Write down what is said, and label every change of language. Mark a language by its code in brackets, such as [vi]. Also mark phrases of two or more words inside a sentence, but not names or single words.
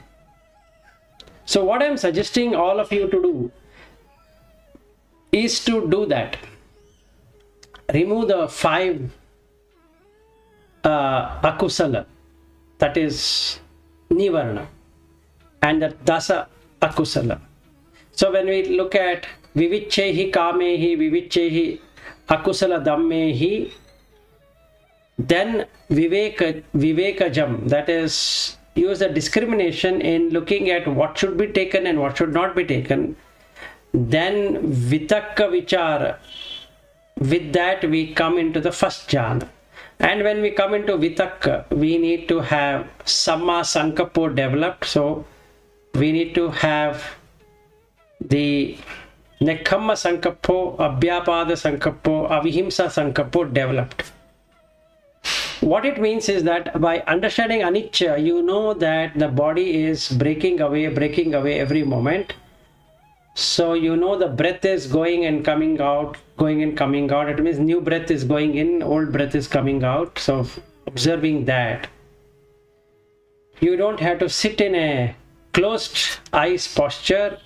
[en] So what I am suggesting all of you to do is to do that. Remove the 5 akusala, that is nivarna, and the [pi] dasa akusala. [en] So when we look at [pi] vivichehi kamehi vivichehi akusala dhammehi, [en] then vivekajam, that is, use the discrimination in looking at what should be taken and what should not be taken. Then [pi] vitakka vichara, [en] with that we come into the first jhana. And when we come into vitakka, we need to have [pi] samma sankappo [en] developed. So we need to have the [pi] nekhamma sankappo, abhyapada sankappo, avihimsa sankappo [en] developed. What it means is that by understanding anicca, you know that the body is breaking away every moment. So you know the breath is going and coming out, going and coming out. It means new breath is going in, old breath is coming out. So observing that, you don't have to sit in a closed eyes posture.